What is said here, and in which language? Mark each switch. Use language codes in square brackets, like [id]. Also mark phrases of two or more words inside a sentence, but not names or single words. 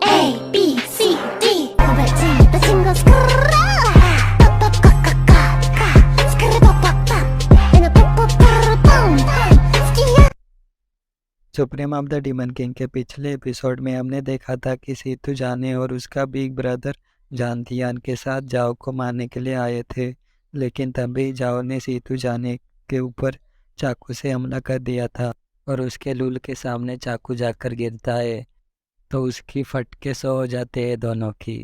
[hi] A B C D 고발지 친구 스크라 빠빠빠까까 스크르빠빠빠 에나 빠빠빠빠빰 스키야। सुप्रीम ऑफ द डीमन किंग के पिछले एपिसोड में हमने देखा था कि सीतू जाने और उसका [en] big brother [hi] जानतियान के साथ जाओ को मारने के लिए आए थे, लेकिन तभी जाओ ने सीतू जाने के ऊपर चाकू से हमला कर दिया था और उसके लूल के सामने चाकू जाकर गिरता है तो उसकी फटके 100 हो जाते हैं दोनों की।